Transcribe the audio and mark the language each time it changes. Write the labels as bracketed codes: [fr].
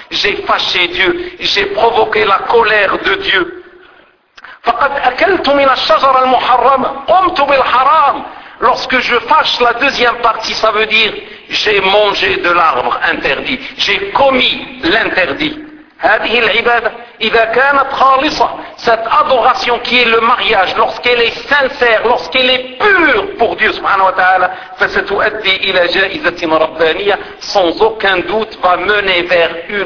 [fr] J'ai fâché Dieu, j'ai provoqué la colère de Dieu. [ar] فقد أكلت من الشجر المحرم قمت بالحرام. [fr] Lorsque je fâche la deuxième partie, ça veut dire j'ai mangé de l'arbre interdit, j'ai commis l'interdit. [ar] هذه العبادة [fr] Cette adoration qui est le mariage, lorsqu'elle est sincère, lorsqu'elle est pure pour Dieu subhanahu wa ta'ala, [ar] فستؤدي إلى جائزة ربانية, [fr] sans aucun doute va mener vers